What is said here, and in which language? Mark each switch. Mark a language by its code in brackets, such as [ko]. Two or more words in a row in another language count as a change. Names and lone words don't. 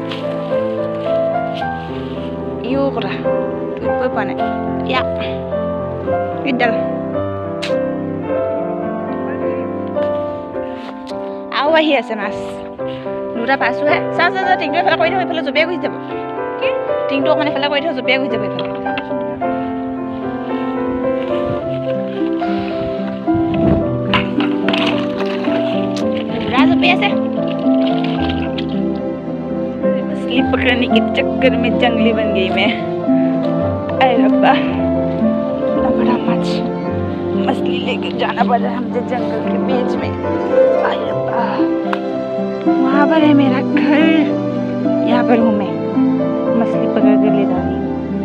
[as] ইও কথা ধৰিবই পোৱা নাই ইয়া ইডাল আৰু আহি আছে মাছ দুটা পাইছোঁহে চা টিংটো এফালে কৰি থওঁ এইফালে জঁপিয়াই গুচি যাব টিংটো অকণমান এফালে কৰি থওঁ জঁপিয়াই গুচি যাব এইফালে [hi] ऐसे मछली पकड़ने के चक्कर में जंगली बन गई मैं अरे रब्बा बड़ा मच मछली लेकर जाना पड़ रहा है मुझे जंगल के बीच में अरे रब्बा वहाँ पर है मेरा घर यहाँ पर हूँ मैं मछली पकड़ कर ले जा रही हूँ